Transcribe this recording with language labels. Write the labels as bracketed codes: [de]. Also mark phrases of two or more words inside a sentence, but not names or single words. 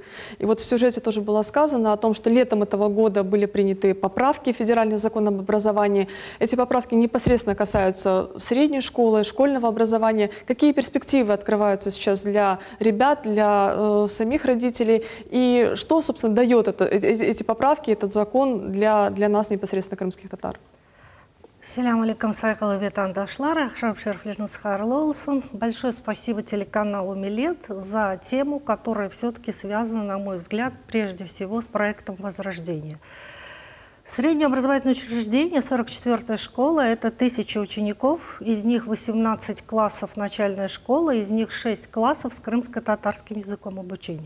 [ru] И вот в сюжете тоже было сказано о том, что летом этого года были приняты поправки в федеральный закон об образовании. Эти поправки непосредственно касаются средней школы, школьного образования. Какие перспективы открываются сейчас для ребят, для самих родителей? И что, собственно, дает эти поправки, этот закон для нас, непосредственно крымских татар? [crh] Салям алейкум, сайкалы ветандашлар, [ru] большое спасибо телеканалу Милет за тему, которая все-таки связана, на мой взгляд, прежде всего с проектом Возрождения. Среднее образовательное учреждение, 44-я школа, это 1000 учеников, из них 18 классов начальной школы, из них 6 классов с крымско-татарским языком обучения.